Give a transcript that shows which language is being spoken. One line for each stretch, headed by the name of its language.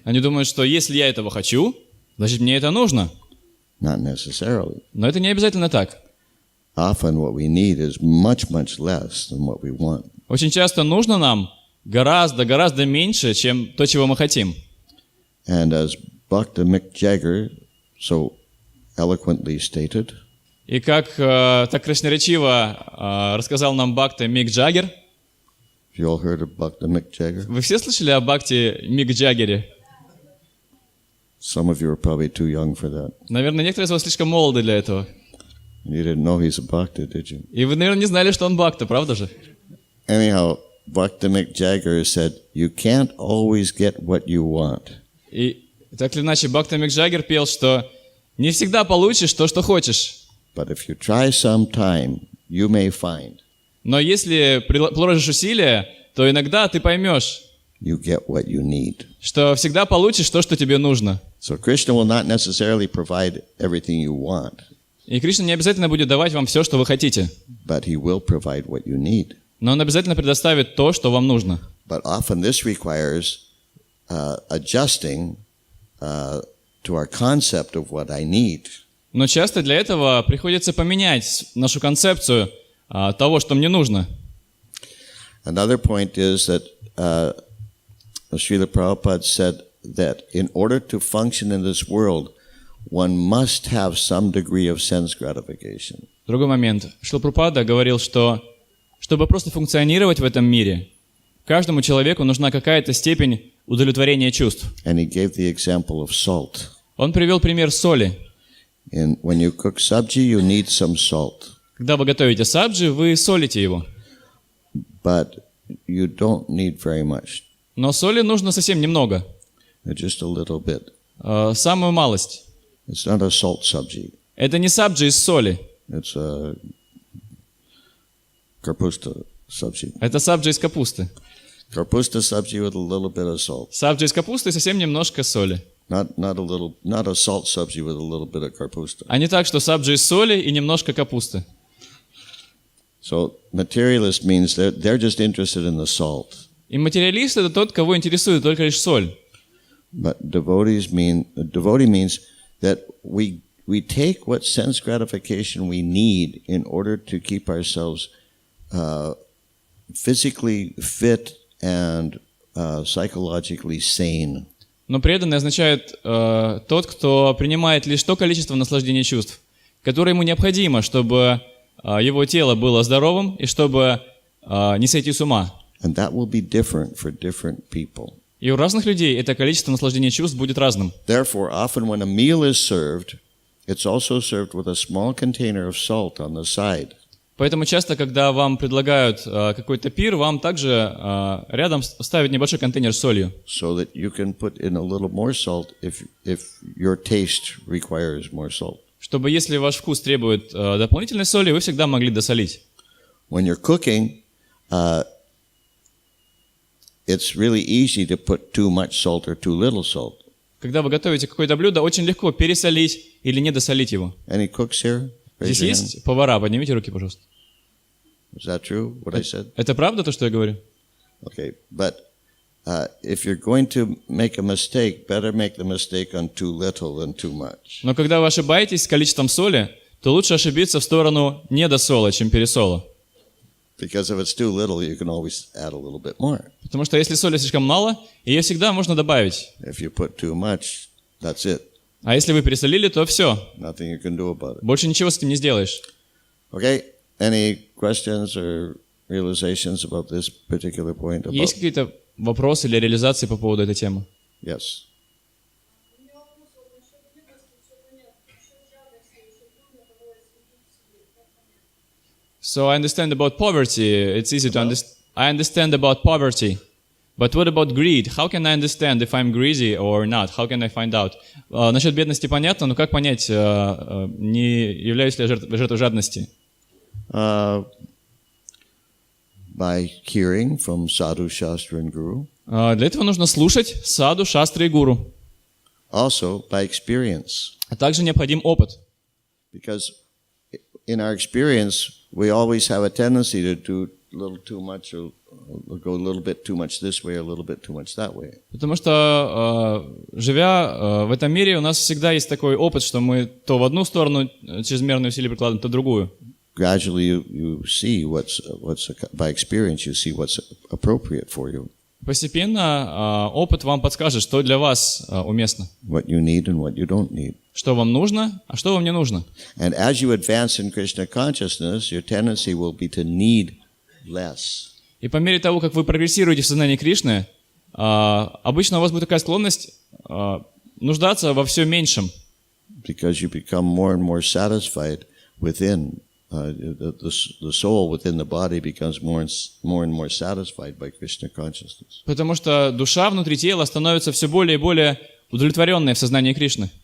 Russian: Они думают, что если я этого хочу, значит мне это нужно.
English: Not necessarily.
Russian: Но это не обязательно так.
English: Often what we need is much, much less than what we want.
Russian: Очень часто нужно нам гораздо меньше, чем то, чего мы хотим.
English: And as Bhakti Jagger so eloquently stated,
Russian: И как так красноречиво рассказал нам Бхакти Мик Джаггер.
English: you all heard of Bhakti Jagger?
Russian: Вы все слышали о Бхакти Мик Джаггере?
English: Some of you are probably too young for that.
Russian: Наверное, некоторые из вас слишком молоды для этого.
English: You didn't know he's a Bhakti, did you?
Russian: И вы, наверное, не знали, что он Бхакта, правда же?
English: Anyhow, Bhakti Jagger said, you can't always get what you want.
Russian: И так или иначе, Бхакти Мик Джаггер пел, что не всегда получишь то, что хочешь.
English: But if you try sometime, you may find.
Russian: Но если приложишь усилия, то иногда ты поймешь,
English: You get what you need.
Russian: что всегда получишь то, что тебе нужно.
English: So Krishna will not necessarily provide everything you want,
Russian: И Кришна не обязательно будет давать вам все, что вы хотите.
English: but he will provide what you need.
Russian: Но Он обязательно предоставит то, что вам нужно.
English: But often this requires adjusting to our concept of what I need.
Russian: Но часто для этого приходится поменять нашу концепцию того, что мне нужно.
English: Another point is that Srila Prabhupada said that in order to function in this world, one must have some degree of sense gratification.
Russian: Другой момент. Шрила Прабхупада говорил, что чтобы просто функционировать в этом мире, каждому человеку нужна какая-то степень удовлетворения чувств.
English: And he gave the example of salt.
Russian: Он привел пример соли.
English: When you cook sabji, you need some salt.
Russian: Когда вы готовите саджи, вы солите его.
English: But you don't need very much,
Russian: Но соли нужно совсем немного.
English: just a little bit.
Russian: Самую малость.
English: It's not a salt sabji.
Russian: Это не саджи из соли.
English: It's a karpusta sabji.
Russian: Это саджи из капусты.
English: Karpusta sabji with a little bit of salt.
Russian: Саджи из капусты и совсем немножко соли.
English: Not a salt sabji with a little bit of kapusta.
Russian: А не так, что сабджи из соли и немножко капусты.
English: So materialist means they're just interested in the salt.
Russian: И материалист — это тот, кого интересует только лишь соль.
English: But devotee means that we take what sense gratification we need in order to keep ourselves physically fit and psychologically sane.
Russian: Но преданный означает тот, кто принимает лишь то количество наслаждений чувств, которое ему необходимо, чтобы его тело было здоровым и чтобы не сойти с ума.
English: And that will be different for different people.
Russian: И у разных людей это количество наслаждений чувств будет разным.
English: Therefore, often when a meal is served, it's also served with a small container of salt on the side.
Russian: Поэтому часто, когда вам предлагают какой-то пир, вам также рядом ставят небольшой контейнер с солью.
English: So that you can put in a little more salt if your taste requires more salt.
Russian: Чтобы, если ваш вкус требует дополнительной соли, вы всегда могли досолить.
English: When you're cooking, it's really easy to put too much salt or too little salt.
Russian: Когда вы готовите какое-то блюдо, очень легко пересолить или недосолить его.
English: Any cooks here? Raise
Russian: Здесь
English: your
Russian: есть
English: hand.
Russian: повара? Поднимите руки, пожалуйста.
English: Is that true, what I said?
Russian: Это правда, то, что я говорю?
English: Okay, but if you're going to make a mistake, better make the mistake on too little than too much.
Russian: Но когда вы ошибаетесь с количеством соли, то лучше ошибиться в сторону недосола, чем пересола.
English: Because if it's too little, you can always add a little bit more.
Russian: Потому что если соли слишком мало, ее всегда можно добавить.
English: If you put too much, that's it.
Russian: А если вы пересолили, то все.
English: Nothing you can do about it.
Russian: Больше ничего с этим не сделаешь.
English: Okay, any questions or realizations about this particular point?
Russian: Есть какие-то вопросы или реализации по поводу этой темы?
English: Yes. So I understand about poverty. It's easy to understand. I understand about poverty. But what about greed? How can I understand if I'm greedy or not? How can I find out?
Russian: Насчет бедности понятно, но как понять, не являюсь ли я жертвой жадности?
English: By hearing from sadhu, shastra, and guru.
Russian: Для этого нужно слушать саду, шастры и гуру.
English: Also by experience.
Russian: А также необходим опыт.
English: Because in our experience, we always have a tendency to do a little too much or go a little bit too much this way, a little bit too much that way.
Russian: Потому что, живя в этом мире, у нас всегда есть такой опыт, что мы то в одну сторону чрезмерные усилия прикладываем, то в другую.
English: Gradually, you see what's by experience, you see what's appropriate for you.
Russian: Постепенно опыт вам подскажет, что для вас уместно.
English: What you need and what you don't need.
Russian: Что вам нужно, а что вам не нужно.
English: And as you advance in Krishna consciousness, your tendency will be to need less.
Russian: И по мере того, как вы прогрессируете в сознании Кришны, обычно у вас будет такая склонность нуждаться во все меньшем.
English: Because you become more and more satisfied within. The soul within the body becomes more and more satisfied by Krishna consciousness.
Russian: Потому что душа внутри тела становится все более и более удовлетворенной в сознании Кришны.